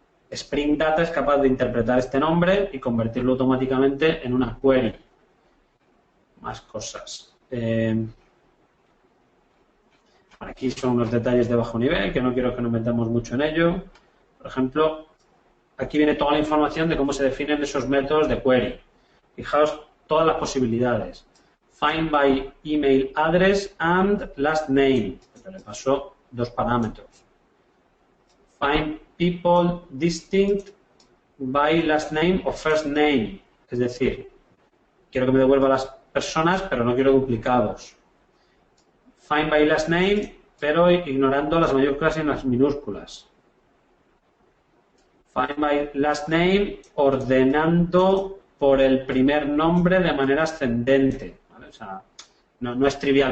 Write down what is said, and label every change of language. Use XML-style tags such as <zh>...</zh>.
<es>Spring Data es capaz de interpretar este nombre y convertirlo automáticamente en una query. Más cosas. Aquí son unos detalles de bajo nivel, que no quiero que nos metamos mucho en ello. Por ejemplo, aquí viene toda la información de cómo se definen esos métodos de query. Fijaos todas las posibilidades.</es> <en>Find by email address and last name.</en> <es>Pero le paso dos parámetros.</es> <en>Find people distinct by last name o first name.</en> <es>Es decir, quiero que me devuelva las personas, pero no quiero duplicados.</es> <en>Find by last name,</en> <es>pero ignorando las mayúsculas y las minúsculas.</es> <en>Find by last name</en> <es>ordenando por el primer nombre de manera ascendente, ¿vale? O sea, no es trivial.</es>